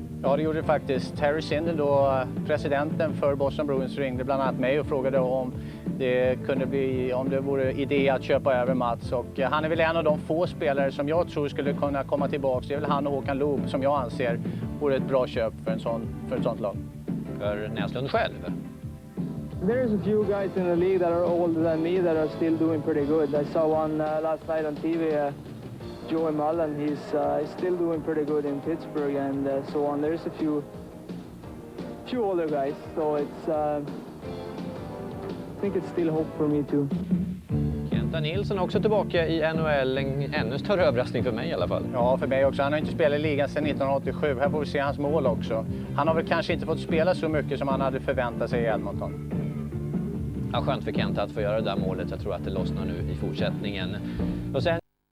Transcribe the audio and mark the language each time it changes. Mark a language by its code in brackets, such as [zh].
[sv] Ja, det gjorde det faktiskt. Harry Sindel, då, presidenten för Boston Bruins, ringde bland annat mig och frågade om det vore idé att köpa över Mats. Och han är väl en av de få spelare som jag tror skulle kunna komma tillbaka. Det är väl han och Håkan Loob som jag anser vore ett bra köp för ett sånt lag. För Näslund själv? [en] There's a few guys in the league that are older than me that are still doing pretty good. I saw one last night on TV, Joey Mullen. He's still doing pretty good in Pittsburgh and so on. There's a few older guys, so I think it's still hope for me too. [sv] Kenta Nilsson också tillbaka i NHL, en ännu större överraskning för mig i alla fall. Ja, för mig också. Han har inte spelat i ligan sedan 1987. Här får vi se hans mål också. Han har väl kanske inte fått spela så mycket som han hade förväntat sig i Edmonton. Ja, skönt för Kenta att få göra det där målet. Jag tror att det lossnar nu i fortsättningen. Och sen